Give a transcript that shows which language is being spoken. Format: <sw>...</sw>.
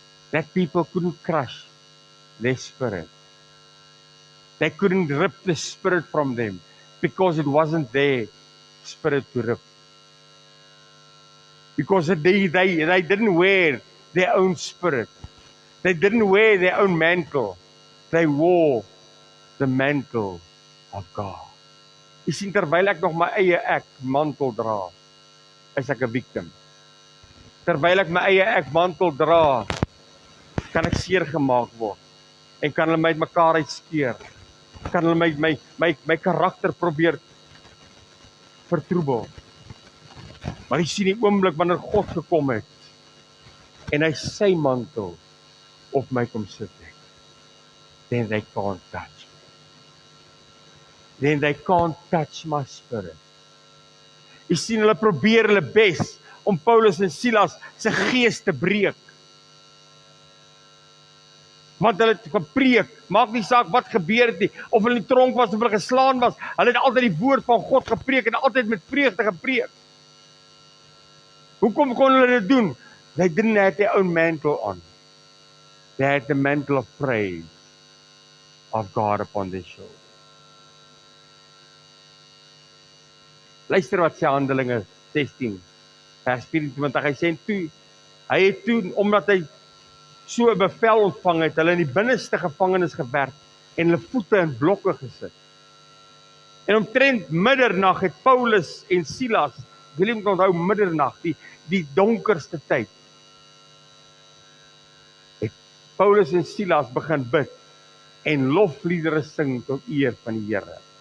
<en>That people couldn't crush their spirit. They couldn't rip the spirit from them because it wasn't their spirit to rip. Because they didn't wear their own spirit. They didn't wear their own mantle. They wore the mantle of God.</en> <af>Jy sien, terwyl ek nog my eie mantel dra, is ek 'n victim. Terwyl ek my eie mantel dra, kan ek seer gemaak word en kan hulle my uitmekaar uitskeer. Kan hulle my karakter probeer vertroebel. Maar jy sien die oomblik wanneer God gekom het en hy sy mantel op my kom sit het,</af> <en>then they can't touch me. Then they can't touch my spirit.</en> <af>Jy sien, hulle probeer hulle bes om Paulus en Silas se gees te breek. Want hulle het gepreek, maak nie saak wat gebeur het nie, of hulle in die tronk was of hulle geslaan was, hulle het altyd die woord van God gepreek en altyd met vreugde gepreek. Hoekom kon hulle dit doen?</af> <en>They didn't have their own mantle on. They had the mantle of praise of God upon their shoulders.</en> <af>Luister wat sê Handelinge 16, vers 24, hy sê hy het toe, omdat hy so 'n bevel ontvang het, hulle in die binneste gevangenis gewerk en hulle voete in blokke gesit. En omtrent middernag het Paulus en Silas, wil jy moet onthou middernag, die donkerste tyd, het Paulus en Silas begin bid en lofliedere sing tot eer van die Here.</af>